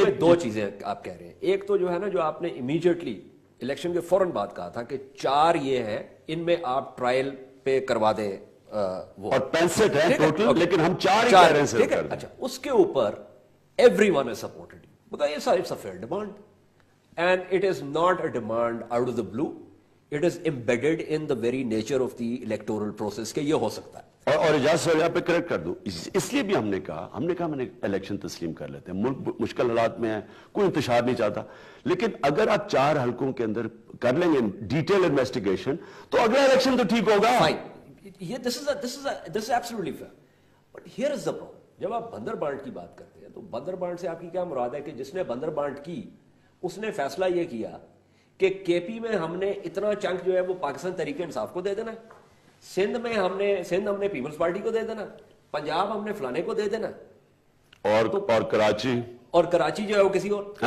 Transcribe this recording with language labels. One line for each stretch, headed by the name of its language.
Urdu: 2 چیزیں آپ کہہ رہے ہیں. ایک تو جو ہے نا, جو آپ نے امیڈیٹلی الیکشن کے فوراً بعد کہا تھا کہ 4 یہ ہیں, ان میں آپ ٹرائل پہ کروا دیں وہ, اور 65 ہیں ٹوٹل, لیکن ہم 4 ہی کہہ رہے ہیں صرف کر دیں. اچھا, اس کے اوپر
English: Everyone has supported you. Because it's a fair demand. And it is not a demand out of the blue. It is embedded in the very nature of the electoral process
Urdu: کہ یہ ہو سکتا ہے. اور اجازت صاحب یہاں پہ correct کر دوں, اس لیے بھی ہم نے کہا میں نے الیکشن تسلیم کر لیتے ہیں, ملک مشکل حالات میں ہے, کوئی انتشار نہیں چاہتا, لیکن اگر آپ 4 حلقوں کے اندر کر لیں گے ڈیٹیل انویسٹیگیشن تو اگلا الیکشن تو ٹھیک ہوگا.
English: This is absolutely fair. But here is the problem.
Urdu: جب آپ بندر بانٹ کی بات کرتے ہیں تو بندر بانٹ سے آپ کی کیا مراد ہے؟ کہ جس نے بندر بانٹ کی اس نے فیصلہ یہ کیا کہ کے پی میں ہم نے اتنا چنک جو ہے وہ پاکستان تحریک انصاف کو دے دینا, سندھ میں ہم نے پیپلز پارٹی کو دے دینا, پنجاب ہم نے فلانے کو دے دینا, اور کراچی جو ہے وہ کسی اور